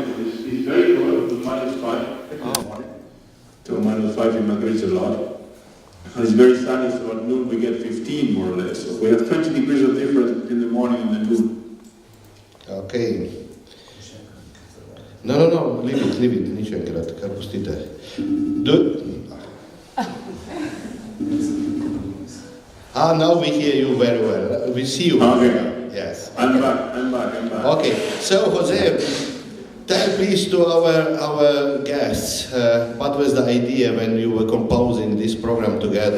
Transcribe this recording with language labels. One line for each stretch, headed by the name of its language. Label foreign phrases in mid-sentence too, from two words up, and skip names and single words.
English: It's very cold. It's -5. So -5 in Madrid is a lot. And it's very sunny, so at noon we get 15 more or less. So we have 20 degrees of difference in the morning and the noon. Okay. No, leave it,
Slovenian: nič enkrat, kar pustite.
English: Now we hear you very well. We see you. Okay. Yes. I'm back. Okay, so Jose, tell please to our guests, what was the idea when you were composing this program together?